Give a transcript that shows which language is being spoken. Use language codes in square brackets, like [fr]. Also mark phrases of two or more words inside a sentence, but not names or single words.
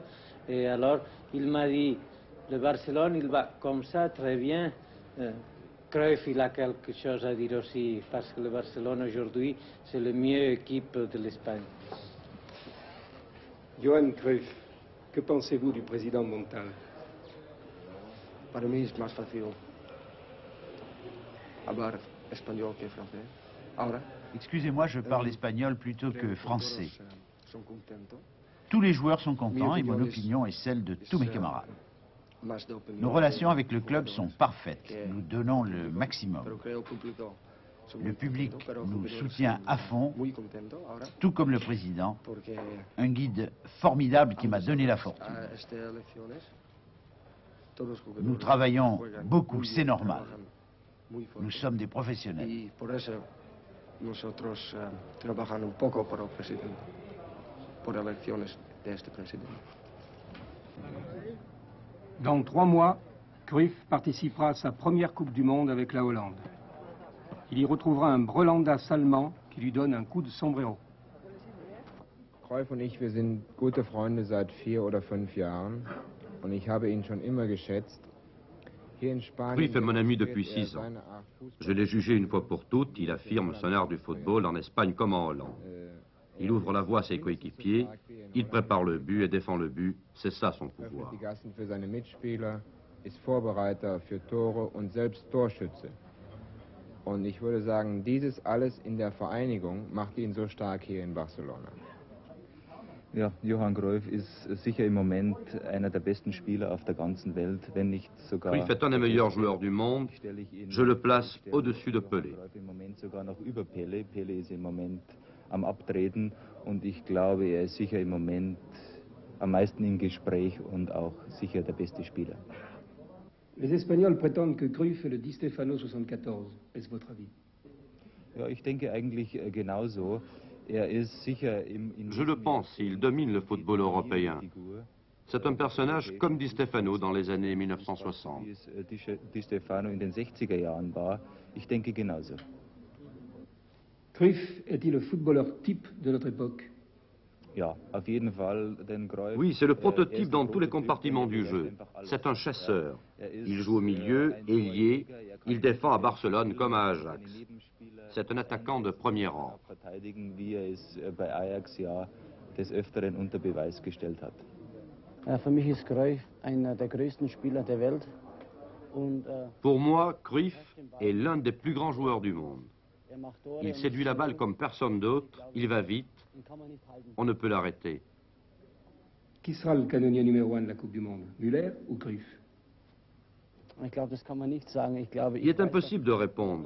[fr] Et alors, il m'a dit, le Barcelone, il va comme ça, très bien. Cruyff, il a quelque chose à dire aussi, parce que le Barcelone, aujourd'hui, c'est la meilleure équipe de l'Espagne. Johan Cruyff, que pensez-vous du président Montal? [pt] Para mim, [es] it's más fácil hablar español que francés. Ahora, [fr] Excusez-moi, je parle espagnol plutôt que français. [es] son contentos. [fr] Tous les joueurs sont contents et mon opinion est celle de tous mes camarades. Nos relations avec le club sont parfaites. Nous donnons le maximum. Le public nous soutient à fond, tout comme le président, un guide formidable qui m'a donné la fortune. Nous travaillons beaucoup, c'est normal. Nous sommes des professionnels. [es] Nosotros trabajan un poco por el presidente, por elecciones de este presidente. [fr] Dans 3 mois, Cruyff participera à sa première Coupe du Monde avec la Hollande. Il y retrouvera un Brelandas allemand qui lui donne un coup de sombrero. [de] Cruyff und ich, wir sind gute Freunde seit 4 oder 5 Jahren und ich habe ihn schon immer geschätzt. [fr] Cruyff est mon ami depuis 6 ans. Je l'ai jugé une fois pour toutes, il affirme son art du football en Espagne comme en Hollande. Il ouvre la voie à ses coéquipiers, il prépare le but et défend le but, c'est ça son pouvoir. [de] Die Gassen für seine Mitspieler, ist Vorbereiter für Tore und selbst Torschütze. Und ich würde sagen, dieses alles in der Vereinigung macht ihn so stark hier in Barcelona. Ja, Johann Cruyff ist sicher im Moment einer der besten Spieler auf der ganzen Welt, wenn nicht sogar... [fr] Cruyff est un des meilleurs joueurs du monde. Je le place au-dessus de Pelé. [de] Im Moment sogar noch über Pelé. Pelé ist im Moment am Abtreten und ich glaube, er ist sicher im Moment am meisten im Gespräch und auch sicher der beste Spieler. [fr] Les Espagnols prétendent que Cruyff est le Di Stefano 74. Est-ce votre avis? [de] Ja, ich denke eigentlich genauso. [fr] Je le pense, il domine le football européen. C'est un personnage comme Di Stefano dans les années 1960. [de] Di Stefano in den 60er Jahren war. Ich denke genauso. [fr] Cruyff est-il le footballeur type de notre époque? [de] Ja, auf jeden Fall, denn Cruyff... [fr] Oui, c'est le prototype dans tous les compartiments du jeu. C'est un chasseur. Il joue au milieu, ailier, il défend à Barcelone comme à Ajax. C'est un attaquant de premier rang. [de] Verteidigen, wie es bei Ajax ja des Öfteren unter Beweis gestellt hat. Für mich ist Cruyff einer der größten Spieler der Welt. [fr] Pour moi, Cruyff est l'un des plus grands joueurs du monde. Il séduit la balle comme personne d'autre, il va vite, on ne peut l'arrêter. Qui sera le canonnier numéro 1 de la Coupe du Monde? Müller ou Cruyff? Il est impossible de répondre.